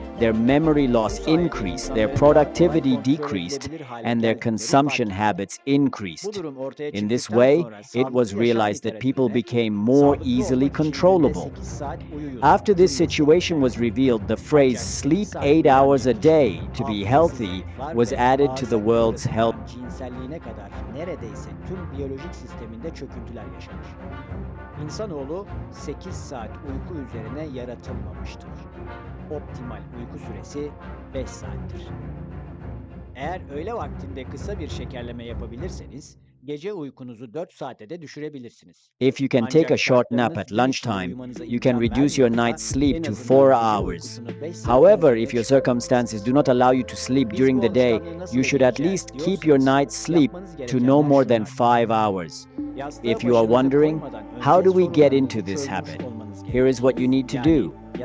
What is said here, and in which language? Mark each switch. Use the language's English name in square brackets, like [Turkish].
[English] their memory loss increased, their productivity decreased, and their consumption habits increased. In this way, it was realized that people became more easily controllable. After this situation was revealed, the phrase "sleep 8 hours a day to be healthy" was added to the world's health. [Turkish] Cinselliğine kadar neredeyse tüm biyolojik sisteminde çöküntüler yaşamış. İnsanoğlu 8 saat uyku üzerine yaratılmamıştır. Optimal uyku süresi 5 saattir. Eğer öğle vaktinde kısa bir şekerleme yapabilirseniz, gece uykunuzu 4 saate de düşürebilirsiniz. [English] If you can take a short nap at lunchtime, you can reduce your night's sleep to 4 hours. However, if your circumstances do not allow you to sleep during the day, you should at least keep your night's sleep to no more than 5 hours. If you are wondering, how do we get into this habit? Here is what you need to do.